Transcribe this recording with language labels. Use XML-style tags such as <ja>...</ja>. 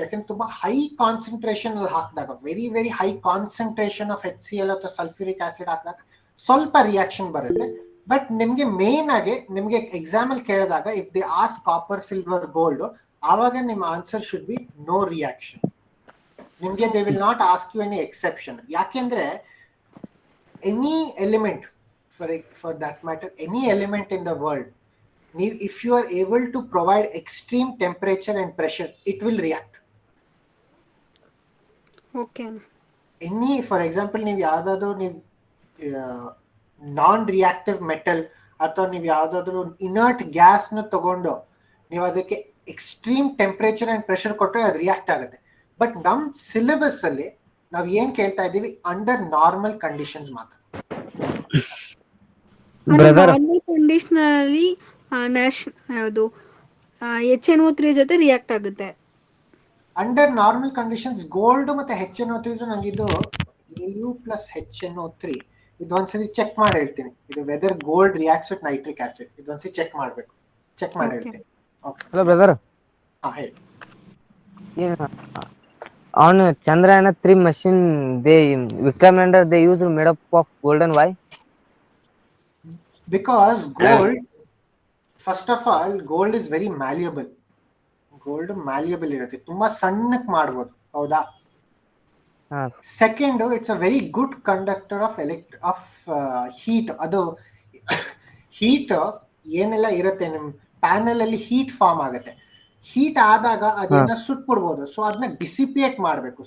<kn>ಯಾಕಂದ್ರೆ ತುಂಬಾ high concentration ಅಲ್ಲಿ ಹಾಕಿದಾಗ, very very high concentration of HCl ಅಥವಾ ಸಲ್ಫ್ಯೂರಿಕ್ ಆಸಿಡ್ ಹಾಕಿದಾಗ ಸ್ವಲ್ಪ ರಿಯಾಕ್ಷನ್ ಬರುತ್ತೆ. ಬಟ್ ನಿಮ್ಗೆ ಮೇನ್ ಆಗಿ ನಿಮ್ಗೆ ಎಕ್ಸಾಮ್ ಅಲ್ಲಿ ಕೇಳಿದಾಗ</kn> <en>if they ask copper, silver, gold,</en> <kn>ಆವಾಗ ನಿಮ್ಮ answer</kn> <en>Should be no reaction. ನಿಮ್ಗೆ they will not ask you any exception. ಯಾಕೆಂದ್ರೆ any element, for that matter any element in the world, if you are able to provide extreme temperature and pressure, it will react. Okay.</en> <kn>For example, ನೀವು ಯಾವ್ದಾದ್ರು ನಾನ್ reactive metal ಅಥವಾ ನೀವು ಯಾವ್ದಾದ್ರು inert gas ನ ತಗೊಂಡು ನೀವು ಅದಕ್ಕೆ ಎಕ್ಸ್ಟ್ರೀಮ್ ಟೆಂಪರೇಚರ್ ಅಂಡ್ ಪ್ರೆಷರ್ ಕೊಟ್ಟರೆ ಅದು ರಿಯಾಕ್ಟ್ ಆಗುತ್ತೆ. ಬಟ್ ನಮ್ ಸಿಲೆಬಸ್ ಅಲ್ಲಿ ನಾವು ಏನ್ ಕೇಳ್ತಾ ಇದೀವಿ?</kn> <en>Under normal conditions ಮಾತ್ರ.</en> <kn>ನಾರ್ಮಲ್ ಕಂಡೀಷನ್ ಅಲ್ಲಿ ಯಾವುದು HNO3 ಜೊತೆ ರಿಯಾಕ್ಟ್ ಆಗುತ್ತೆ. ಅಂಡರ್ ನಾರ್ಮಲ್ ಕಂಡೀಷನ್ಸ್ ಗೋಲ್ಡ್ ಮತ್ತೆ HNO3 ನಂಗಿದು Au plus HNO3 ಇದೊಂದ್ಸರಿ check ಮಾಡಿ ಹೇಳ್ತೀನಿ. ಇದು</kn> <en>whether gold reacts with nitric acid,</en> <kn>ಇದೊಂದ್ಸರಿ check ಮಾಡ್ಬೇಕು. ಚೆಕ್ ಮಾಡಿ ಹೇಳ್ತೀನಿ.</kn> <en>Hello brother.</en> <kn>ಹೇಳಿ.</kn> <en>On Chandrayana 3 machine, Vikram lander they use made up of gold and why? Because gold, first of all, gold is very malleable.</en> <kn>Gold ಮ್ಯಾಲ್ಯಬಲ್ ಇರುತ್ತೆ, ತುಂಬಾ ಸಣ್ಣಕ್ ಮಾಡ್ಬೋದು. ಹೌದಾ? Second,</kn> <en>It's a very good conductor of heat.</en> <kn>ಅದು heat ಏನೆಲ್ಲ ಇರುತ್ತೆ ನಿಮ್ panel ಅಲ್ಲಿ heat form ಆಗುತ್ತೆ. ಹೀಟ್ ಆದಾಗ ಅದನ್ನ ಸುಟ್ಬಿಡ್ಬೋದು. ಸೊ ಅದನ್ನ ಡಿಸಿಪಿಯೇಟ್ ಮಾಡಬೇಕು.</kn>